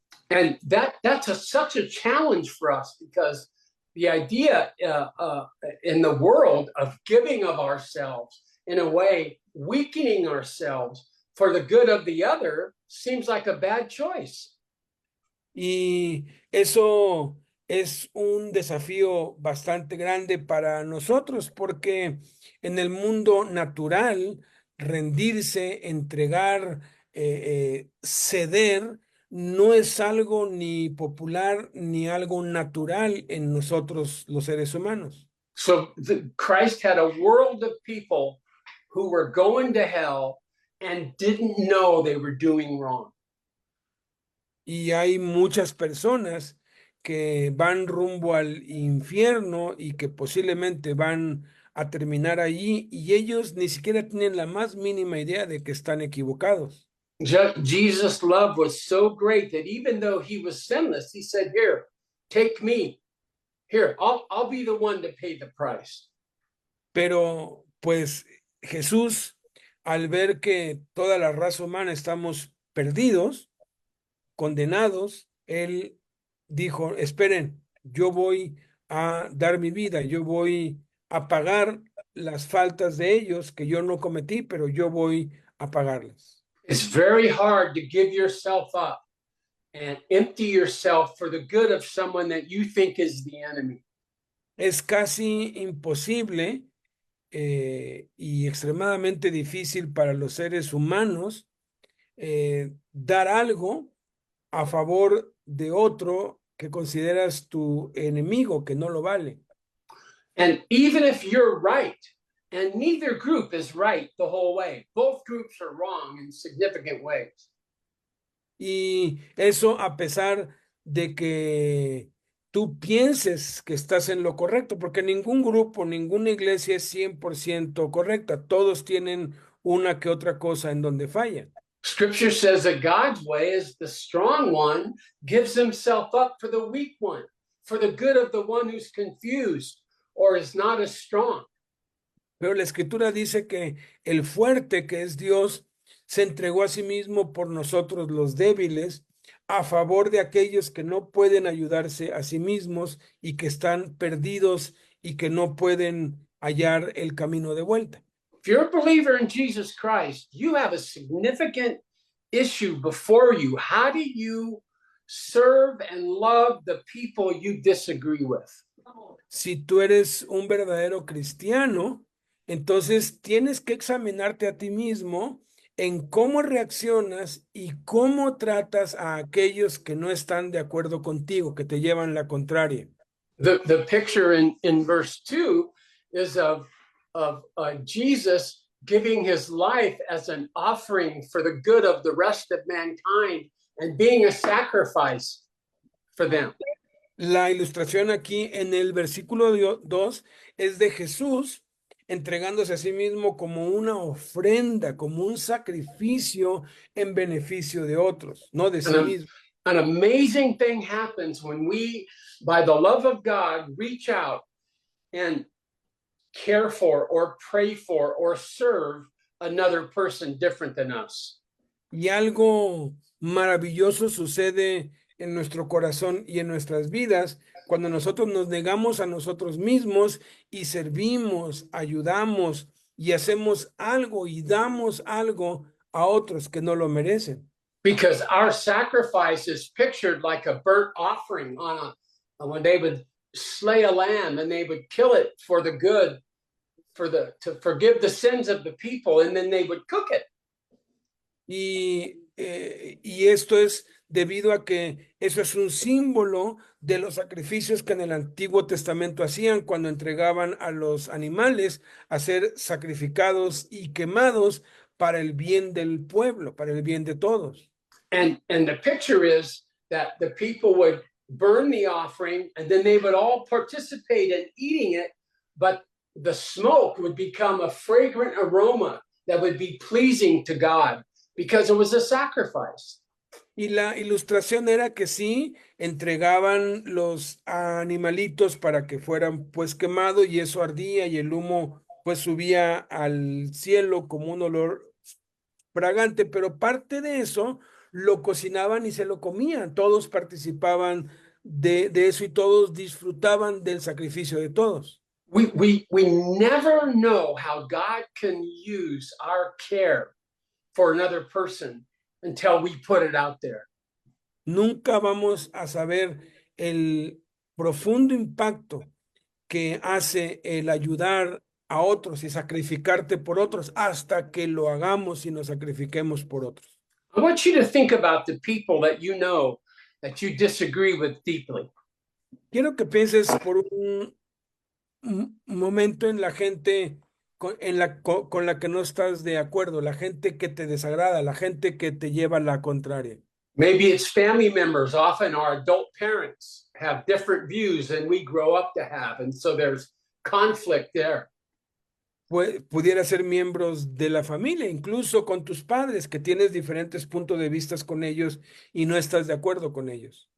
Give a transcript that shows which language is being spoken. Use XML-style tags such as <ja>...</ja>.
<en>And that's such a challenge for us because the idea in the world of giving of ourselves, in a way, weakening ourselves for the good of the other seems like a bad choice.</en> <es>Y eso es un desafío bastante grande para nosotros porque en el mundo natural, rendirse, entregar, ceder, no es algo ni popular ni algo natural en nosotros los seres humanos.</es> <en>So Christ had a world of people who were going to hell and didn't know they were doing wrong.</en> <es>Y hay muchas personas que van rumbo al infierno y que posiblemente van a terminar allí y ellos ni siquiera tienen la más mínima idea de que están equivocados.</es> <en>Jesus' love was so great that even though he was sinless, he said, "Here, take me. Here, I'll be the one to pay the price."</en> <es>Pero pues Jesús, al ver que toda la raza humana estamos perdidos, condenados, él dijo, esperen, yo voy a dar mi vida, yo voy a pagar las faltas de ellos que yo no cometí, pero yo voy a pagarlas.</es> <en>It's very hard to give yourself up and empty yourself for the good of someone that you think is the enemy.</en> <es>Es casi imposible y extremadamente difícil para los seres humanos dar algo a favor de otro que consideras tu enemigo, que no lo vale.</es> <en>And even if you're right, and neither group is right the whole way, both groups are wrong in significant ways.</en> <es>Y eso a pesar de que tú pienses que estás en lo correcto, porque ningún grupo, ninguna iglesia es 100% correcta. Todos tienen una que otra cosa en donde fallan.</es> <en>Scripture says that God's way is the strong one gives himself up for the weak one, for the good of the one who's confused or is not as strong.</en> <es>Pero la escritura dice que el fuerte, que es Dios, se entregó a sí mismo por nosotros los débiles, a favor de aquellos que no pueden ayudarse a sí mismos y que están perdidos y que no pueden hallar el camino de vuelta.</es> <en>If you're a believer in Jesus Christ, you have a significant issue before you. How do you serve and love the people you disagree with?</en> <es>Si tú eres un verdadero cristiano, entonces tienes que examinarte a ti mismo en cómo reaccionas y cómo tratas a aquellos que no están de acuerdo contigo, que te llevan la contraria.</es> <en>The picture in verse 2 is of Jesus giving his life as an offering for the good of the rest of mankind and being a sacrifice for them.</en> <es>La ilustración aquí en el versículo 2 es de Jesús entregándose a sí mismo como una ofrenda, como un sacrificio en beneficio de otros, no de sí mismo.</es> <en>An amazing thing happens when we, by the love of God, reach out and care for or pray for or serve another person different than us.</en> <es>Y algo maravilloso sucede en nuestro corazón y en nuestras vidas cuando nosotros nos negamos a nosotros mismos y servimos, ayudamos y hacemos algo y damos algo a otros que no lo merecen.</es> <en>Because our sacrifice is pictured like a burnt offering on when they would slay a lamb and they would kill it for the good, to forgive the sins of the people, and then they would cook it.</en> <es>Y esto es debido a que eso es un símbolo de los sacrificios que en el Antiguo Testamento hacían cuando entregaban a los animales a ser sacrificados y quemados para el bien del pueblo, para el bien de todos.</es> <en>And the picture is that the people would burn the offering and then they would all participate in eating it, but the smoke would become a fragrant aroma that would be pleasing to God because it was a sacrifice.</en> <es>Y la ilustración era que sí, entregaban los animalitos para que fueran pues quemados y eso ardía y el humo pues subía al cielo como un olor fragante, pero parte de eso lo cocinaban y se lo comían, todos participaban de eso y todos disfrutaban del sacrificio de todos.</es> <en>We never know how God can use our care for another person until we put it out there.</en> <es>nunca vamos a saber el profundo impacto que hace el ayudar a otros y sacrificarte por otros hasta que lo hagamos y nos sacrifiquemos por otros.</es> <en>I want you to think about the people that you know that you disagree with deeply.</en> <es>Quiero que pienses por un momento en la gente con la que no estás de acuerdo, la gente que te desagrada, la gente que te lleva a la contraria.</es> <en>Maybe it's family members. Often our adult parents have different views than we grow up to have. And so there's conflict there.</en> <es>Pudiera ser miembros de la familia, incluso con tus padres, que tienes diferentes puntos de vista con ellos y no estás de acuerdo con ellos.</es>